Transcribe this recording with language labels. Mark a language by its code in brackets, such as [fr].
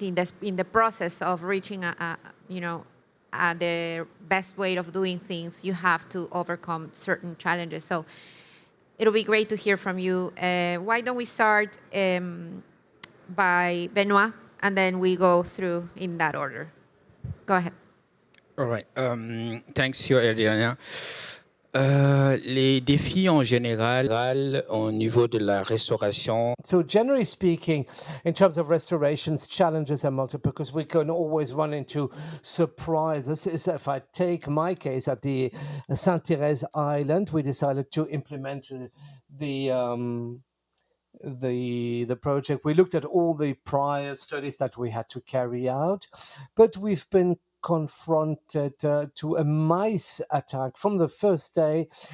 [en] In the process of reaching the best way of doing things, you have to overcome certain challenges. So it'll be great to hear from you. Why don't we start by Benoit, and then we go through in that order. Go ahead. All right. Thanks, Your Adriana. [fr] Les défis en général au niveau de la restauration. [en] So generally speaking, in terms of restorations, challenges are multiple because we can always run into surprises. If I take my case at the Sainte-Thérèse Island, we decided to implement the the project. We looked at all the prior studies that we had to carry out, but we've been confronted to a mice attack from the first day.